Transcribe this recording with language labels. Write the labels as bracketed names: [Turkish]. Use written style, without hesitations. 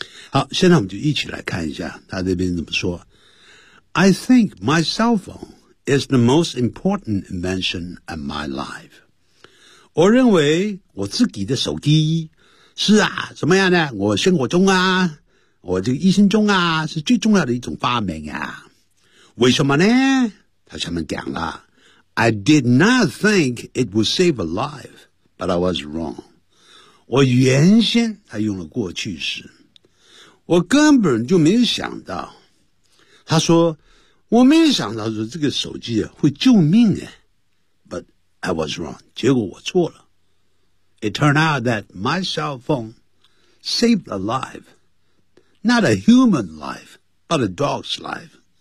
[Chinese] 好，现在我们就一起来看一下他这边怎么说。 [English] I think my cell phone is the most important invention of my life. [Chinese] 我认为我自己的手机是啊，怎么样呢？我生活中啊，我这个一生中啊，是最重要的一种发明啊。为什么呢？他下面讲了 [English] ，I did not think it would save a life, but I was wrong. [Chinese] 我原先他用了过去式。我根本就没有想到，他说，我没有想到说这个手机啊会救命啊。 [English] But I was wrong. [Chinese] 结果我错了。 [English] It turned out that my cell phone saved a life. Not a human life, but a dog's life.